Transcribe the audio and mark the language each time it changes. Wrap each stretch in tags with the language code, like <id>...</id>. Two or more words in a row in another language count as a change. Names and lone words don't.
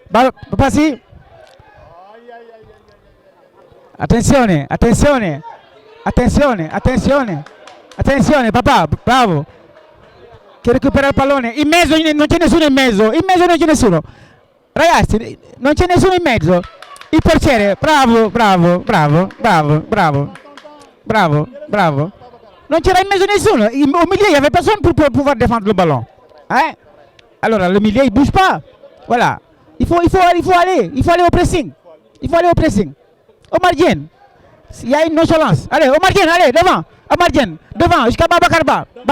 <it>Attenzione, papà, bravo. Che recupera il pallone. In mezzo non c'è nessuno in mezzo. Ragazzi, non c'è nessuno in mezzo. Il portiere, bravo. non c'era in mezzo nessuno.</it> <fr>Au milieu, il n'y avait personne pour pouvoir défendre le ballon. Hein? Alors le milieu, il ne bouge pas. Voilà. Il faut aller au pressing. Il faut aller au pressing. Omar Diène, il y a une nonchalance. Allez, Omar Diène, allez, devant. Omar Diène, devant, jusqu'à Babakarba.</fr>